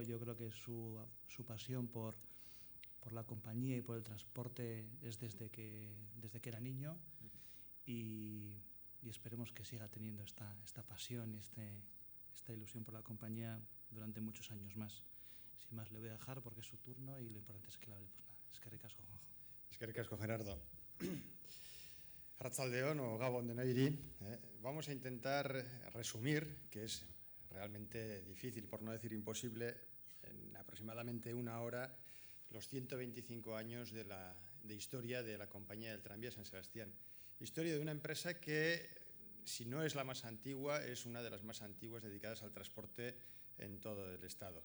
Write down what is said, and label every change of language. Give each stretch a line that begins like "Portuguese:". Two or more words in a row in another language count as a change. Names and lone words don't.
Spanish: Yo creo que su pasión por la compañía y por el transporte es desde que era niño, y esperemos que siga teniendo esta pasión y esta ilusión por la compañía durante muchos años más. Sin más, le voy a dejar porque es su turno y lo importante es que le hable. Pues nada,
Basque: eskerrik asko, Juanjo. Eskerrik asko, Gerardo. Arratsaldeon o gabon denoi.
Spanish: Vamos a intentar resumir, que es realmente difícil, por no decir imposible, en aproximadamente 1 hora, los 125 años de historia de la Compañía del Tranvía de San Sebastián. Historia de una empresa que, si no es la más antigua, es una de las más antiguas dedicadas al transporte en todo el Estado.